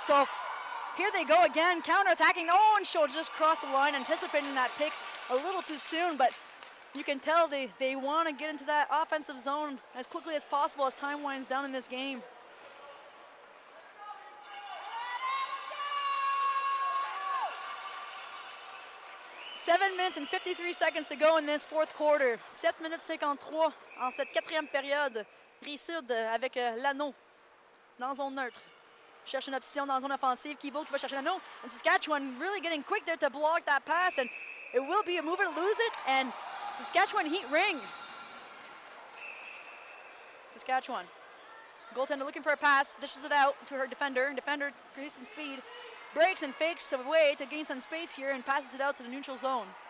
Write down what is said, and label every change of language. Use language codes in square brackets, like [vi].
[en] So here they go again, counter-attacking. Oh, and she'll just cross the line, anticipating that pick a little too soon, but you can tell they want to get into that offensive zone as quickly as possible as time winds down in this game. Seven minutes and 53 seconds to go in this 4th quarter. [fr] 7 minutes 53 en cette 4e période. Rive-Sud avec l'anneau dans zone neutre. Cherche une option dans zone offensive. Keeble qui va chercher l'anneau. [en] And Saskatchewan really getting quick there to block that pass. And it will be a mover to lose it. And Saskatchewan Heat ring. Saskatchewan. Goaltender looking for a pass. Dishes it out to her defender. Defender increasing speed. Breaks and fakes away to gain some space here and passes it out to the neutral zone.